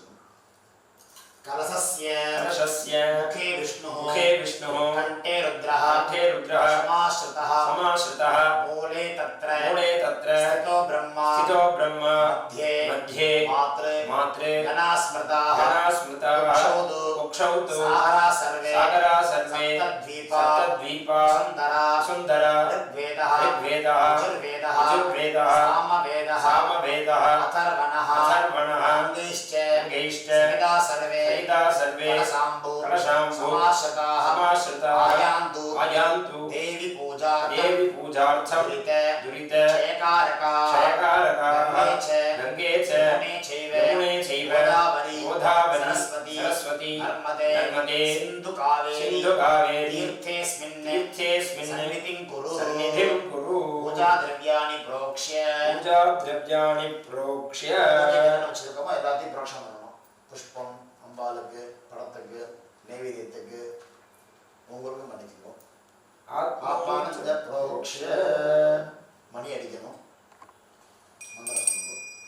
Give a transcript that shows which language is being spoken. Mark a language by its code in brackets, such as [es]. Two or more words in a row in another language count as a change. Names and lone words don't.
[sa] कलशस्य मुखे विष्णुः कण्ठे रुद्रः समाश्रितः मूले तत्र स्थितो ब्रह्मा मध्ये मात्रे गणास्मृताः कुक्षौतु सागरा सर्वे सप्तद्वीपा सुन्दरा ऋग्वेदः यजुर्वेदः सामवेदः अथर्वणः अङ्गैश्च वेदा सर्वे कलशाम्बु समाश्रिताः आयान्तु देवी पूजार्थं दुरित क्षयकारकाः गङ्गे च यमुने चैव गोदावरी सरस्वती नर्मदे सिन्धु कावेरी तीर्थेऽस्मिन् सन्निधिं कुरु पूजाद्रव्याणि प्रोक्ष्य [ta] வச்சிருக்கோமோ எல்லாத்தையும் புரோக்ஷம் பண்ணணும். புஷ்பம், அம்பாளுக்கு, படத்துக்கு, நைவேத்தியத்துக்கு, உங்களுக்கும் பண்ணிக்கணும். ஆத்மானந்த புரோக்ஷ மணி அடிக்கணும். மந்திரம் சொல்லணும்.